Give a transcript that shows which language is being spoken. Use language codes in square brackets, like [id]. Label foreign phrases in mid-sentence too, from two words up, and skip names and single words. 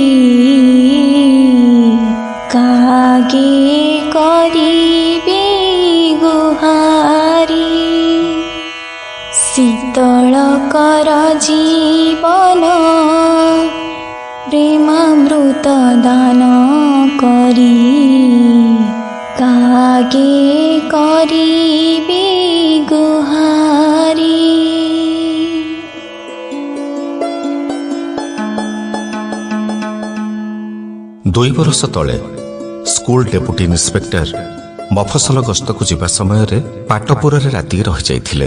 [or] କାଗେ କରିବି ଗୁହାରି ଶୀତଳ କର ଜୀବନ ପ୍ରେମାମୃତ ଦାନ କରି। କରିବି ଗୁହାରି। 2 ବର୍ଷ ତଳେ ସ୍କୁଲ ଡେପୁଟି ଇନ୍ସପେକ୍ଟର ମଫସଲ ଗସ୍ତକୁ ଯିବା ସମୟରେ ପାଟପୁରରେ ରାତି ରହିଯାଇଥିଲେ।